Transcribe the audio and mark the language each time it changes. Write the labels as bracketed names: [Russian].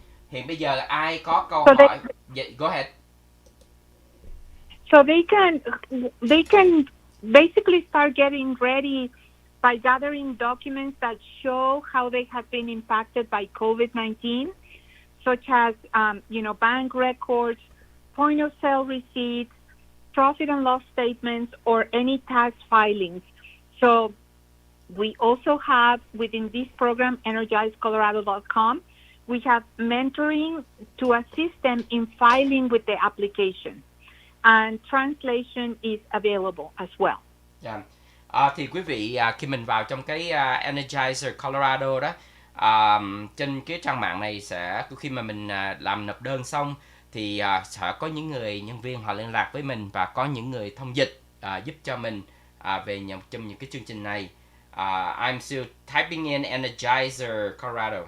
[Vietnamese] Hiện bây giờ ai có câu hỏi? [English] Go ahead. So they can basically start getting ready by gathering documents that show how they have been impacted by COVID-19, such as bank records, point of sale receipts, profit and loss statements, or any tax filings. So we also have within this program, EnergizeColorado.com, we have mentoring to assist them in filing with the application, and translation is available as well. Yeah. [Vietnamese] Thì quý vị khi mình vào trong cái Energizer Colorado đó, trên cái trang mạng này sẽ khi mà mình làm nộp đơn xong thì sẽ có những người nhân viên họ liên lạc với mình và có những người thông dịch giúp cho mình về trong những cái chương trình này. [English] I'm still typing in Energizer Colorado.